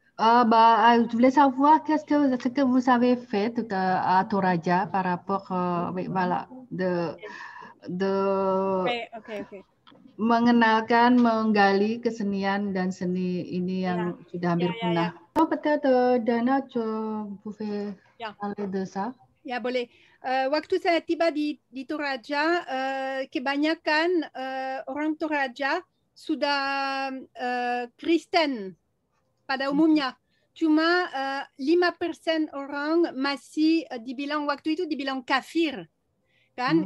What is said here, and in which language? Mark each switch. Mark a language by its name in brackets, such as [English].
[French] Je voulais savoir ce que vous avez fait à Toraja par rapport voilà, Okay. [Indonesian] mengenalkan, menggali kesenian dan seni ini yang sudah hampir punah. [French] Peut-être Dana, tu pouvais parler de ça? [Indonesian] Ya, boleh. Waktu saya tiba di Toraja, kebanyakan orang Toraja sudah Kristen pada umumnya. Cuma 5% orang masih waktu itu dibilang kafir. Kan?